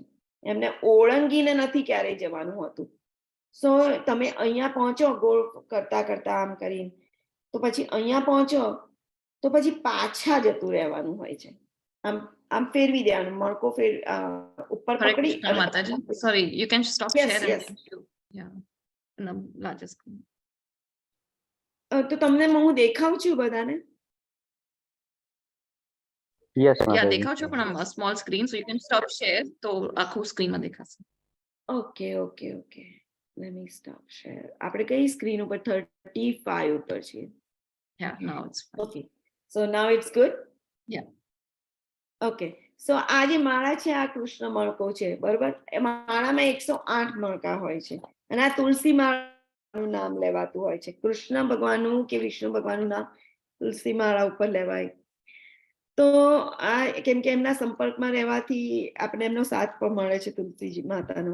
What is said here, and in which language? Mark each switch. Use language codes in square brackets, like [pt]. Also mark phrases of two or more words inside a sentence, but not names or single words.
[gu] એમને ઓળંગીને નથી ક્યારેય જવાનું હોતું. સો તમે અહીંયા પહોંચો ગોળ કરતા કરતા આમ કરીને, તો પછી અહીંયા પહોંચો તો પછી પાછા જતું રહેવાનું હોય છે. આમ ફેરવી દેવાનું મણકો ઉપર પકડી. માતાજી, [en] sorry, you can stop share and yeah, no, larger screen. [gu] તો તમને હું દેખાઉં છું બધાને? [en] યસ [gu] Yeah, દેખાવ છો પણ આમ [en] small screen, so you can stop share [gu] તો આખું સ્ક્રીનમાં દેખાશે. [en] okay okay okay, let me stop share. [gu] આપણે કઈ સ્ક્રીન ઉપર 35 ઉપર છીએ? [en] Yeah, now it's fine. Okay, so now it's good? Yeah. Okay, so [gu] આ જે માળા છે આ કૃષ્ણ મણકો છે, બરોબર? એ માળામાં 108 મણકા હોય છે અને આ તુલસી માળાનું નામ લેવાતું હોય છે. કૃષ્ણ ભગવાનનું કે વિષ્ણુ ભગવાનનું નામ તુલસી માળા ઉપર લેવાય. તો આ કેમ કે એમના સંપર્કમાં રહેવાથી આપણે એમનો સાથ પણ મળે છે તુલસીજી માતાનો.